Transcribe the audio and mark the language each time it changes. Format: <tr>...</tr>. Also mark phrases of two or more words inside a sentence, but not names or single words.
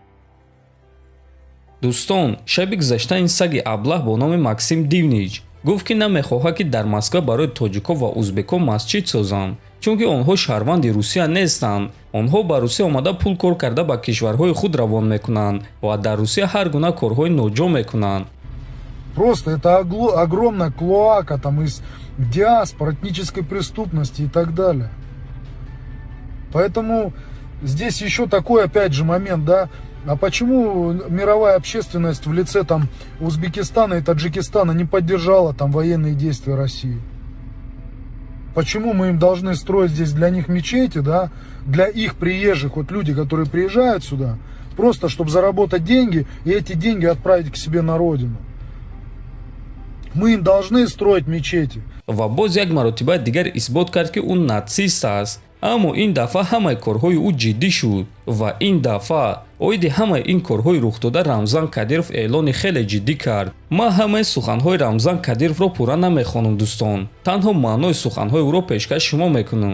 <tg>дӯстон, шаби гузашта ин саги аблаҳ бо номи Максим Дивнич гуфт ки намехоҳад ки дар Москва барои тоҷико ва узбеко масҷид созам, чунки онҳо шаҳрванди Русия нестанд. онҳо ба Русия омада пул кор карда ба кишварҳои худ равон мекунанд ва дар Русия ҳар гуна корҳои ноҷо мекунанд.</tg> <ru>Просто это огромная клоака там из диаспор, этнической преступности и так далее. Поэтому здесь еще такой опять же момент, да, а почему мировая общественность в лице там Узбекистана и Таджикистана не поддержала там военные действия России? Почему мы им должны строить здесь для них мечети, да, для их приезжих, вот люди, которые приезжают сюда, просто чтобы заработать деньги и эти деньги отправить к себе на родину? Мы им должны строить мечети.</ru> <tg>ва боз як маротиба дигар исбот кард ки ӯ натсист аст. аммо ин дафъа ҳамаи корҳои ӯ ҷиддӣ шуд ва ин дафъа оиди ҳамаи ин корҳои рухдода Рамзан Кадиров эълони хеле ҷиддӣ кард. ман ҳамаи суханҳои Рамзан Кадировро пурра намехонам дӯстон, танҳо маънои суханҳои ӯро пешкаш шумо мекунам.</tg>